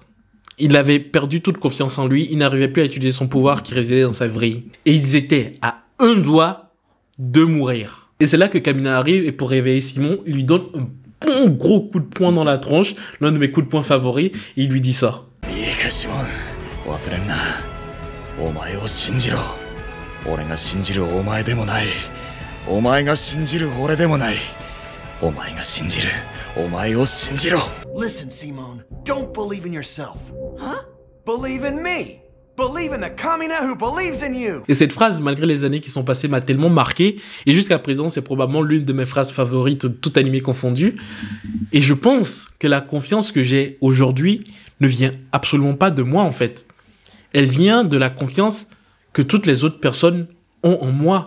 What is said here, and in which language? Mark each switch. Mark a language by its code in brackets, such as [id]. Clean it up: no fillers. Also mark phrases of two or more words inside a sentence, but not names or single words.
[fr] Il avait perdu toute confiance en lui, il n'arrivait plus à utiliser son pouvoir qui résidait dans sa vrille. Et ils étaient à un doigt de mourir. Et c'est là que Kamina arrive et pour réveiller Simon, il lui donne un bon gros coup de poing dans la tronche, l'un de mes coups de poing favoris, et il lui dit ça. [ja] 忘れんな。お前を信じろ。俺が信じるお前でもない。お前が信じる俺でもない。お前が信じるお前を信じろ。 [en] Listen, Simone, don't believe in yourself. Huh? Believe in me. Believe in the Kamina who believes in you. [fr] Et cette phrase, malgré les années qui sont passées, m'a tellement marqué. Et jusqu'à présent, c'est probablement l'une de mes phrases favorites, tout animé confondu. Et je pense que la confiance que j'ai aujourd'hui ne vient absolument pas de moi, en fait. Elle vient de la confiance que toutes les autres personnes ont en moi.